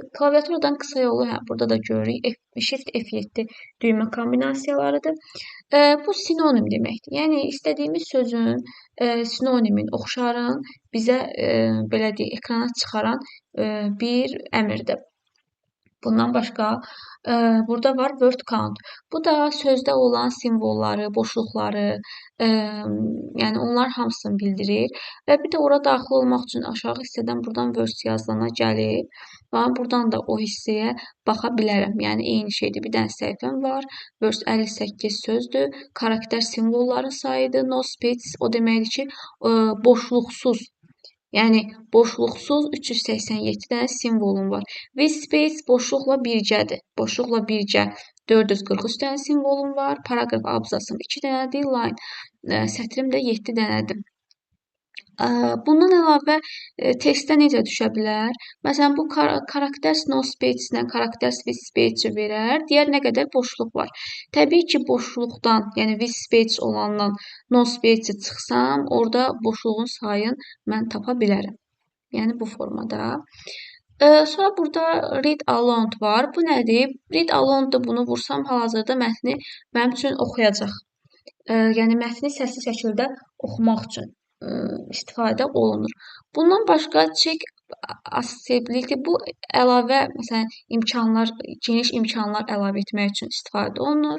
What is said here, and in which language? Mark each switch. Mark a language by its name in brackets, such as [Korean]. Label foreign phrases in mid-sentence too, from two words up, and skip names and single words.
[Azerbaijani] Klaviaturadan qısa yolu, burada da görürük, Shift F7 düymə kombinasiyalarıdır. Bu sinonim deməkdir. Yəni, istədiyimiz sözün sinonimin, oxşarın bizə, belə deyək, ekrana çıxaran bir əmrdir. Bundan başqa burada var [English] word count. [Azerbaijani] Bu da sözdə olan simvolları, boşluqları, yəni onlar hamısını bildirir və bir də ora daxil olmaq üçün aşağı hissədən buradan words yazılana gəlib. Ben buradan da o hissəyə baxa bilərəm. Yəni eyni şeydir. Bir dənə səhifəm var. Words 58 sözdür. Karakter simvolların sayıdır. [English] No space [Azerbaijani] o deməkdir ki, boşluqsuz. Yəni boşluqsuz 387 dənə simvolum var. [English] With space [Azerbaijani] boşluqla birgədir. Boşluqla birgə 443 dənə simvolum var. Paragraf abzasım 2 dənədir. Line sətrim də 7 dənədir. Bundan əlavə testdə necə düşə bilər? Məsələn, bu karakter [English] no space [Azerbaijani] ilə karakter [English] with space [Azerbaijani] verər. Deyər nə qədər boşluq var. Təbii ki, boşluqdan, yəni [English] with space [Azerbaijani] olandan [English] no space [Azerbaijani] çıxsam, orada boşluğun sayını mən tapa bilərəm. Yəni bu formada. Sonra burada [English] read aloud [Azerbaijani] var. Bu nədir? [English] Read aloud [Azerbaijani] da bunu vursam hal-hazırda mətni mənim üçün oxuyacaq. Yəni mətni səsli şəkildə oxumaq üçün istifadə olunur. Bundan başqa [English] check accessibility [Azerbaijani] bu əlavə, məsələn, imkanlar, geniş imkanlar əlavə etmək üçün istifadə olunur.